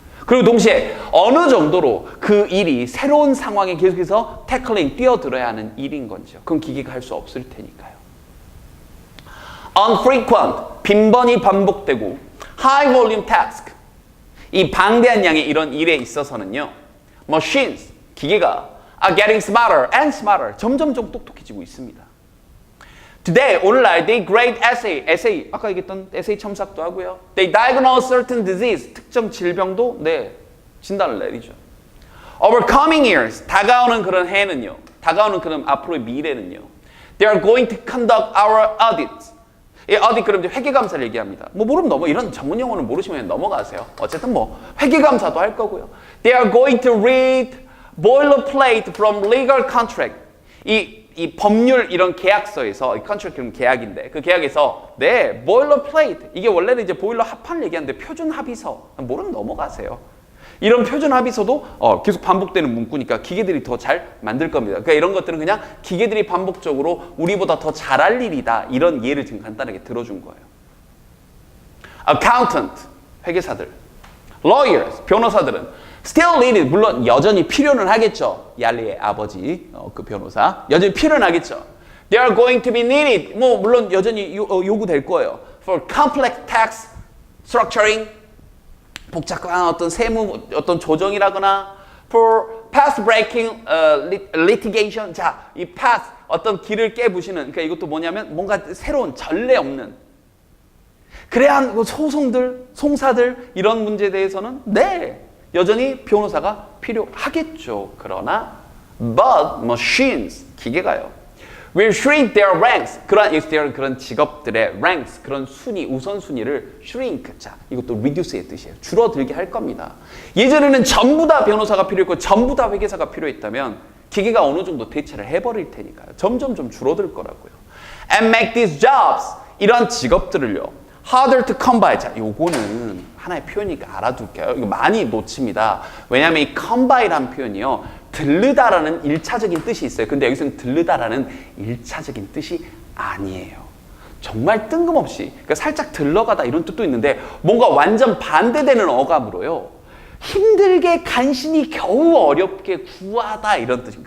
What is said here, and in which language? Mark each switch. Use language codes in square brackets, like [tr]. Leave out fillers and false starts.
[ko] 그리고 동시에 어느 정도로 그 일이 새로운 상황에 계속해서 태클링, 뛰어들어야 하는 일인 건지요. 그건 기계가 할 수 없을 테니까요. Unfrequent, 빈번히 반복되고 [en] high volume task, [ko] 이 방대한 양의 이런 일에 있어서는요. [en] Machines, [ko] 기계가 [en] are getting smarter and smarter, [ko] 점점 똑똑해지고 있습니다. Today, 오늘날 [en] they grade essay, [ko] 아까 얘기했던 essay 첨삭도 하고요. [en] They diagnose certain disease, [ko] 특정 질병도 진단을 내리죠. [en] Over coming years, [ko] 다가오는 그런 해는요. 다가오는 그런 앞으로의 미래는요. [en] They are going to conduct our audits. [ko] 이 어디 그럼 회계감사를 얘기합니다. 뭐 모르면 이런 전문 용어는 모르시면 넘어가세요. 어쨌든 뭐 회계감사도 할 거고요. [en] They are going to read boilerplate from legal contract. [ko] 이 법률 이런 계약서에서, 이 contract 그럼 계약인데, 그 계약에서 boilerplate, 이게 원래는 이제 보일러 합판을 얘기하는데 표준 합의서, 모르면 넘어가세요. 이런 표준 합의서도 계속 반복되는 문구니까 기계들이 더 잘 만들 겁니다. 그러니까 이런 것들은 그냥 기계들이 반복적으로 우리보다 더 잘할 일이다, 이런 예를 지금 간단하게 들어준 거예요. Accountant, 회계사들. Lawyers, 변호사들은 [en] still needed, [ko] 물론 여전히 필요는 하겠죠. 얄리의 아버지, 그 변호사 여전히 필요는 하겠죠. [en] They are going to be needed, [ko] 뭐 물론 여전히 요구될 거예요. [en] For complex tax structuring, [ko] 복잡한 어떤 세무 어떤 조정이라거나, [en] for path breaking litigation, [ko] 자, 이 path 어떤 길을 깨부시는, 그러니까 이것도 뭐냐면 뭔가 새로운 전례 없는 그래야 소송들, 송사들 이런 문제에 대해서는 여전히 변호사가 필요하겠죠. 그러나 [en] but machines, [ko] 기계가요, [en] will shrink their ranks, [ko] 그런 직업들의 ranks, 그런 순위, 우선순위를 shrink, 자, 이것도 reduce의 뜻이에요. 줄어들게 할 겁니다. 예전에는 전부 다 변호사가 필요했고 전부 다 회계사가 필요했다면 기계가 어느 정도 대체를 해버릴 테니까요. 점점 좀 줄어들 거라고요. [en] And make these jobs, [ko] 이런 직업들을요, [en] harder to come by. [ko] 자, 요거는 하나의 표현이니까 알아둘게요. 이거 많이 놓칩니다. 왜냐하면 이 come by라는 표현이요, 들르다라는 1차적인 뜻이 있어요. 근데 여기서는 들르다라는 1차적인 뜻이 아니에요. 정말 뜬금없이, 그러니까 살짝 들러가다 이런 뜻도 있는데 뭔가 완전 반대되는 어감으로요, 힘들게 간신히 겨우 어렵게 구하다 이런 뜻입니다.